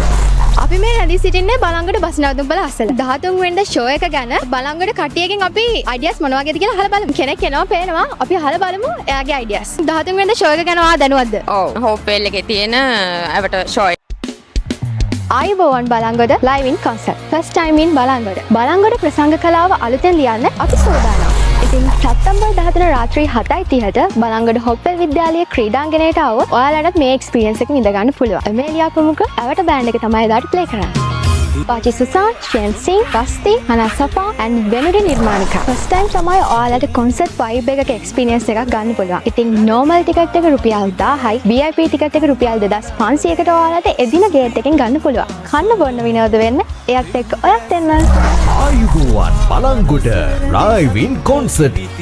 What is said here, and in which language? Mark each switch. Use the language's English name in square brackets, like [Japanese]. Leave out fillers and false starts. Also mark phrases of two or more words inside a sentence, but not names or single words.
[Sinhala] අපි මේ රැඳී සිටින්නේ බලංගොඩ බස් නවතුම්පල අස්සල. 13 වෙනිදා ෂෝ එක ගැන බලංගොඩ කට්ටියකින් අපි අයිඩියාස් මොනවා වගේද කියලා අහලා බලමු. කෙනෙක් එනවා පේනවා. අපි අහලා බලමු එයාගේ අයිඩියාස්. 13 වෙනිදා ෂෝ එක ගැන ඔයා දැනුවත්ද? ඔව් හෝපෙල් එකේ තියෙන ඇවට ෂෝ ආයුබෝවන් බලංගොඩ [English] live in concert. First time in බලංගොඩ. [Sinhala] බලංගොඩ ප්‍රසංග කලාව අලුතෙන් ලියන්න අපි සූදානම්. ඉතින් සැප්තැම්බර් 13 රාත්‍රී 7:30ට බලංගොඩ හොප්පල් විද්‍යාලයේ ක්‍රීඩාංගණයට આવොත් ඔයාලටත් මේ එක්ස්පීරියන්ස් එක විඳ ගන්න පුළුවන්. එමේලියා ප්‍රමුඛ ඇවට බෑන්ඩ් එක තමයි එදාට ප්ලේ කරන්නේ. Baji Susan, Shen Singh, Basti, Hana Safa and Venuri Nirmanika. First time තමයි ඔයාලට [English] concert vibe [Sinhala] එකක experience එකක් ගන්න පුළුවන්. ඉතින් [English] normal ticket [Sinhala] එක රුපියල් 1000යි, [English] VIP ticket [Sinhala] එක රුපියල් 2500කට ඔයාලට එදින gate එකෙන් ගන්න පුළුවන්. කන්න බොන්න විනෝද වෙන්න එයත් එක්ක ඔයත් එන්න. ආයුබෝවන් බලංගොඩ [English] live in concert